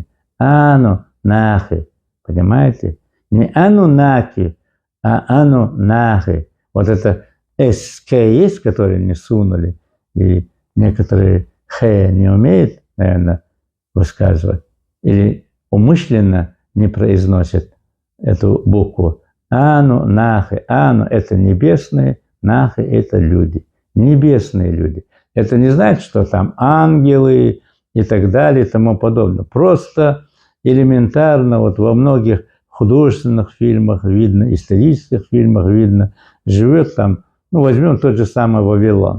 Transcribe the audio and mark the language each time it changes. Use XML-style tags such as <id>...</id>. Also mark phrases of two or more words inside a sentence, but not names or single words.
<ru>Ану-нахи. Понимаете? Не Анунаки, а Анунахи. Вот это СК есть, которые не сунули, и некоторые Х не умеют, наверное, высказывать, или умышленно не произносят эту букву. Ану, нахи. Ану – это небесные, нахи – это люди. Небесные люди. Это не значит, что там ангелы и так далее и тому подобное. Просто элементарно вот во многих художественных фильмах видно, исторических фильмах видно, живет там, ну, возьмем тот же самый Вавилон.</ru>